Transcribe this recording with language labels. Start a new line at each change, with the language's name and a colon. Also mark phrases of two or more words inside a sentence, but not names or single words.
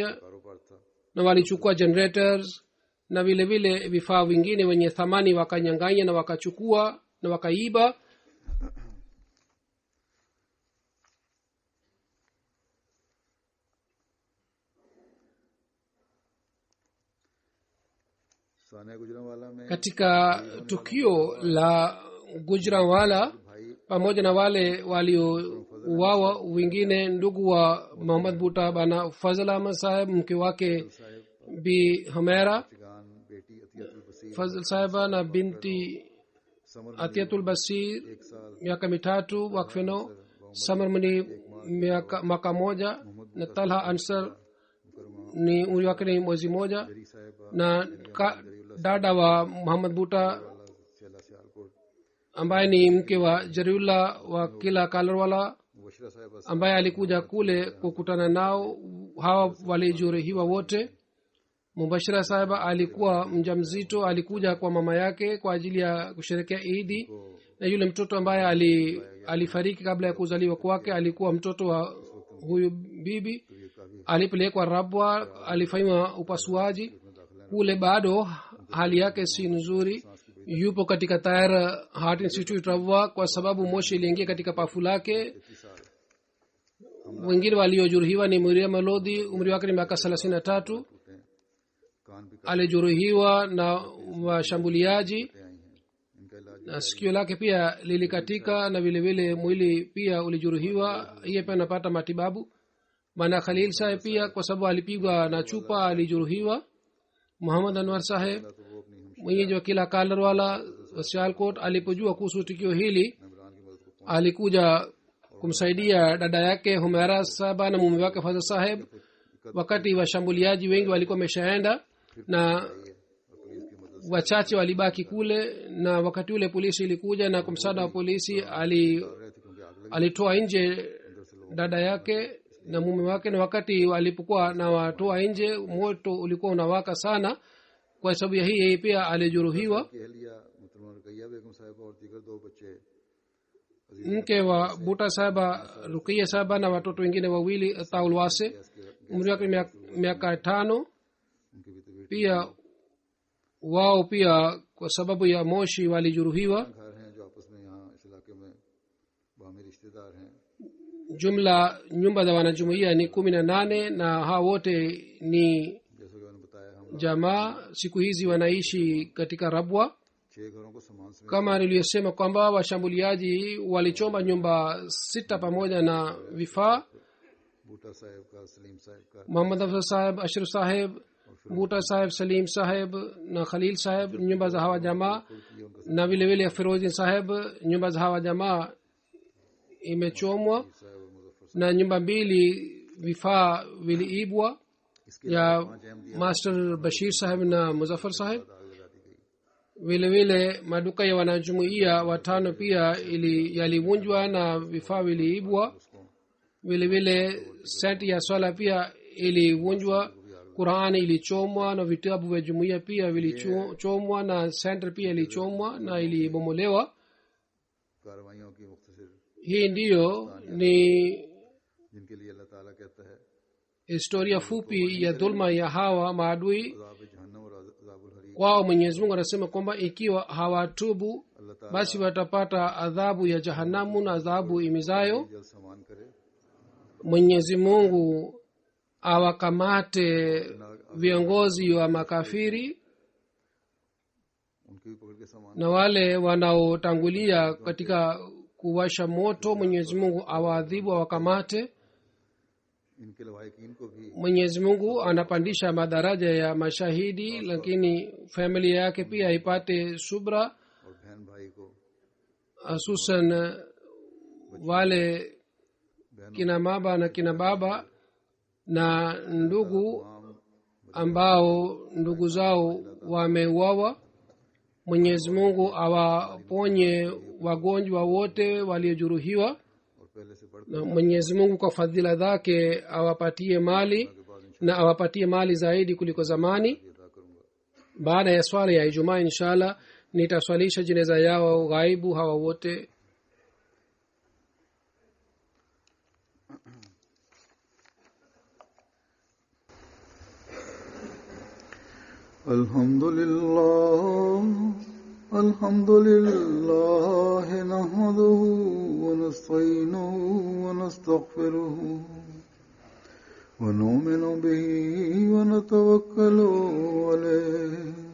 Urdu: کاروبار تھا
Swahili: na walichukua generators na vile vile vifaa vingine wenye thamani wakanyang'anya na wakachukua na wakaiba.
Urdu: ثانیاً گوجرانوالہ میں
Swahili: Katika tukio la Gujranwala,
Urdu: भाई
Swahili: pamoja na wale waliouawa wengine, ndugu wa Muhammad Buta bana Fazl Ahmad saheb, mke wake
Urdu: साहिब
Swahili: Bi Humaira
Urdu: چگان بیٹی عطیۃ البصیر
Swahili: Fazl sahiba na binti
Urdu: समर
Swahili: Atiatul Basir
Urdu: 1 साल
Swahili: miaka mitatu wakfeno, Samar Muni mwaka moja, na Talha Ansar
Urdu: मुकरमा
Swahili: ni umri wake ni mwezi moja,
Urdu: جری صاحبہ
Swahili: na dada wa Muhammad Buta
Urdu: سیلا سیالکوٹ
Swahili: ambaye ni mke wa Jariullah wa kila Kalarwala,
Urdu: مبشرہ صاحبہ
Swahili: ambaye alikuja kule kukutana nao. Hawa walijeruhiwa wote. Mubashira sahiba alikuwa mjamzito, alikuja kwa mama yake kwa ajili ya kusherehekea Idi, na yule mtoto ambaye alifariki kabla ya kuzaliwa kwake alikuwa mtoto wa huyu bibi. Alipelekwa Rabwa, alifanywa upasuaji kule, bado hali yake si nzuri. Yupo katika Tayar Heart Institute Rabwa kwa sababu moshi iliingia katika pafu lake. Wengine waliojeruhiwa ni Miriam Malodi, umri wake ni miaka 33,
Urdu: کان بھی
Swahili: alijeruhiwa na washambuliaji
Urdu: کٹے آئی ہیں انکا علاج
Swahili: na sikio lake pia lilikatika, na vile vile mwili pia ulijeruhiwa, yeye pia anapata matibabu. Bana Khalil Saheb pia kwa sababu alipigwa na chupa alijeruhiwa. Muhammad Anwar Saheb
Urdu: تو وہ اپنی ہم
Swahili: mwenyeji wa kila Kalarwala Sialkot alipojua kuhusu tukio hili
Urdu: عمران کی مدد کو
Swahili: alikuja kumsaidia dada yake Humaira Sahaba na mume wake Fazl Saheb. Wakati washambuliaji wengi walikuwa wameshaenda na
Urdu: پہنچائی ہے اور پولیس کی مدد
Swahili: wachache walibaki kule, na wakati ule polisi ilikuja na kwa msaada wa polisi
Urdu: سے رہے تھے کیونکہ آگ لگی
Swahili: alitoa nje dada yake na mume wake, na wakati walipokuwa na watoa nje moto ulikuwa unawaka sana. Kwa sababu ya hii yeye pia alijeruhiwa.
Urdu: کی اہلیہ محترمہ رقیہ بیگم صاحبہ اور دیگر 2 بچے
Swahili: Mke wa Buta Sahaba Rukia Sahaba na watoto wengine wawili Taul Wase, umri wake miaka 5,
Urdu: ان کی بھی طبیعت
Swahili: pia wao pia kwa sababu ya moshi walijeruhiwa.
Urdu: گھر ہیں جو آپس میں یہاں اس علاقے میں باہمی رشتہ دار ہیں
Swahili: Jumla nyumba za wanajumuiya ni 18 na hao wote ni
Urdu: جیسے کہ میں نے بتایا ہم
Swahili: jamaa. Siku hizi wanaishi katika Rabwa.
Urdu: 6 گھروں کو سامان سمیت
Swahili: Kama niliyosema kwamba washambuliaji walichoma nyumba 6 pamoja na vifaa.
Urdu: بوٹا صاحب کا سلیم صاحب کا
Swahili: Muhammad Afzal Saheb, Ashraf Saheb, Buta Saheb, Salim Saheb na Khalil Saheb nyumba za hawa jamaa, na vile vile Firozin Saheb nyumba za hawa jamaa imechomwa,
Urdu: صاحب اور مظفر
Swahili: na nyumba 2 vifaa viliibwa
Urdu: इसके
Swahili: ya
Urdu: 5 अहमदिया
Swahili: Master Bashir Saheb na Muzaffar Saheb.
Urdu: آگ لگا دی گئی
Swahili: Vile vile maduka ya wanajumuiya 5 pia yalivunjwa na vifaa viliibwa.
Urdu: उसको
Swahili: Vile vile seti ya swala pia ilivunjwa, Qurani ilichomwa na vitabu vya jumuiya pia vilichomwa, na center pia ilichomwa na ilibomolewa.
Urdu: کارروائیوں کی مختصر
Swahili: Hii ndiyo ni
Urdu: جن کے لیے اللہ تعالیٰ کہتا ہے
Swahili: historia fupi ya dhulma ya hawa maadui.
Urdu: عذاب جہنم اور عذاب الحریق
Swahili: Kwao Mwenyezi Mungu anasema kwamba ikiwa hawatubu
Urdu: اللہ تعالیٰ
Swahili: basi watapata adhabu ya jahanamu na adhabu imizayo.
Urdu: جلد سامان کرے
Swahili: Mwenyezi Mungu awakamate viongozi wa makafiri
Urdu: ان کی بھی پکڑ کے سامان
Swahili: na wale wanaotangulia katika kuwasha moto. Mwenyezi Mungu awaadhibu, awakamate.
Urdu: ان کے لواحقین کو بھی
Swahili: Mwenyezi Mungu anapandisha madaraja ya mashahidi, lakini familia yake pia ipate subra,
Urdu: اور بہن بھائی کو
Swahili: hususan wale kina mama na kina baba na ndugu ambao ndugu zao wameuawa. mwenyezi mungu awaponye wagonjwa wote waliojeruhiwa
Urdu: اور پہلے سے بڑھ
Swahili: na mwenyezi mungu kwa fadhila zake awapatie mali na awapatie mali zaidi kuliko zamani.
Urdu: ادا کروں گا.
Swahili: baada ya swala ya ijumaa inshallah nitaswalisha jeneza yao ghaibu hawa wote.
Arabic: الحمد لله نحمده ونستعينه ونستغفره ونؤمن به ونتوكل عليه